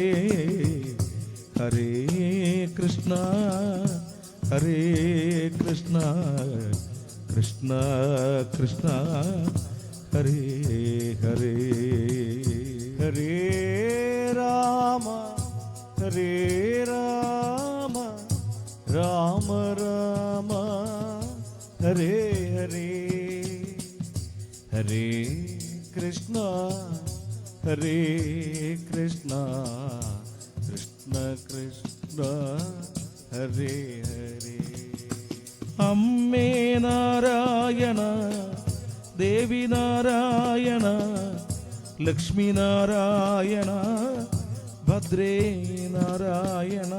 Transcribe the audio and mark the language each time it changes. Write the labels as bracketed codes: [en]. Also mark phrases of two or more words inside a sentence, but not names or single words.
[sa] ഹരേ കൃഷ്ണ ഹരേ കൃഷ്ണ കൃഷ്ണ കൃഷ്ണ ഹരേ ഹരേ ഹരേ രാമ ഹരേ രാമ രാമ രാമ ഹരേ ഹരേ ഹരേ കൃഷ്ണ ഹരേ കൃഷ്ണ കൃഷ്ണ കൃഷ്ണ ഹരേ ഹരേ അമ്മേ നാരായണ ദേവി നാരായണ ലക്ഷ്മി നാരായണ ഭദ്രേ നാരായണ